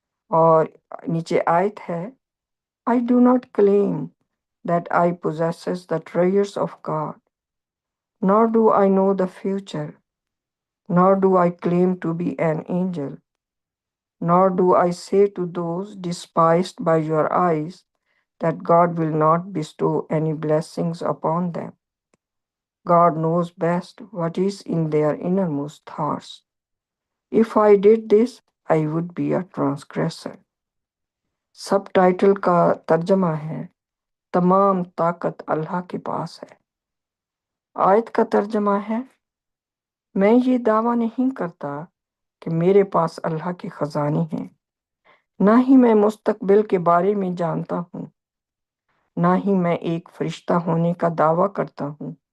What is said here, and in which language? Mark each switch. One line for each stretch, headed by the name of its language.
Urdu: اور نیچے آیت ہے
English: I do not claim that I possess the treasures of God, nor do I know the future, nor do I claim to be an angel, nor do I say to those despised by your eyes that God will not bestow any blessings upon them. God knows best what is in their innermost thoughts. If I did this, I would be a transgressor.
Urdu: Sub title کا ترجمہ ہے تمام طاقت اللہ کے پاس ہے۔ آیت کا ترجمہ ہے میں یہ دعویٰ نہیں کرتا کہ میرے پاس اللہ کے خزانے ہیں، نہ ہی میں مستقبل کے بارے میں جانتا ہوں، نہ ہی میں ایک فرشتہ ہونے کا دعویٰ کرتا ہوں،